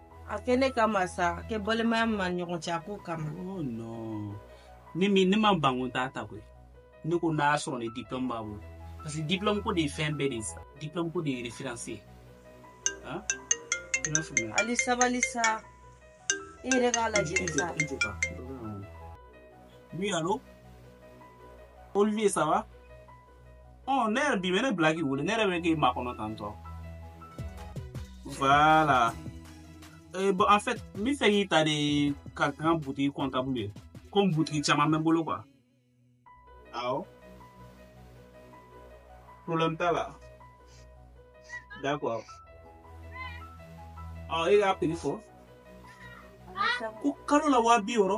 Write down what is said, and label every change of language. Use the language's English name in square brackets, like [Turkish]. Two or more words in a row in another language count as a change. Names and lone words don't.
[Bambara] A kɛ ne kama sa a kɛ balimaya min ma ɲɔgɔn cɛ a k'o kama. [French] Oh non. [Bambara] Ne ma bangun t'a ta koyi. Ne ko n'a y'a sɔrɔ ni diplôme b'a bolo. [French] Parce que [Bambara] diplôme ko de ye fɛn bɛɛ de ye sa. Diplôme ko de ye référence ye. Hein? I m'a faamuya. Ali sabali sa. I yɛrɛ k'a lajɛ sa. [French] Oui, allô? Olivier, ça va? [Bambara] Oh, ne yɛrɛ bi ne bila k'i wele. Ne yɛrɛ bɛ k'i makɔnɔ tantɔ. [French] Voilà. Bon, en fait, [Bambara] n bɛ fɛ k'i ta de ka n ka boutique comptable ye. Comme boutique caman bɛ n bolo quoi. Awɔ. Problème t'a la. D'accord. E k'a prix fɔ. Ko kalo la 200.